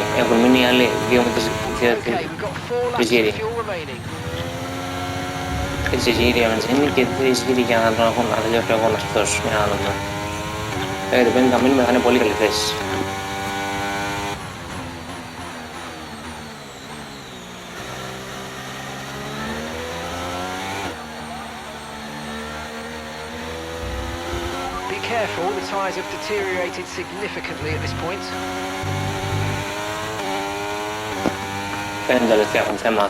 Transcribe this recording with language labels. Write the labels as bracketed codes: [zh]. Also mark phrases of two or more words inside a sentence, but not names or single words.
[el] Έχουν μείνει άλλοι 2 με 3 γύρι. 3 γύρι για βενζίνη και 3 γύρι για να τελειώσει ο αγώνας αυτός. Για να δούμε. Το 5 θα μείνουμε, θα είναι πολύ καλή θέση. [en] Be careful, the tyres have deteriorated significantly at this point. [el] Φαίνεται τα λεφτά έχουν θέμα.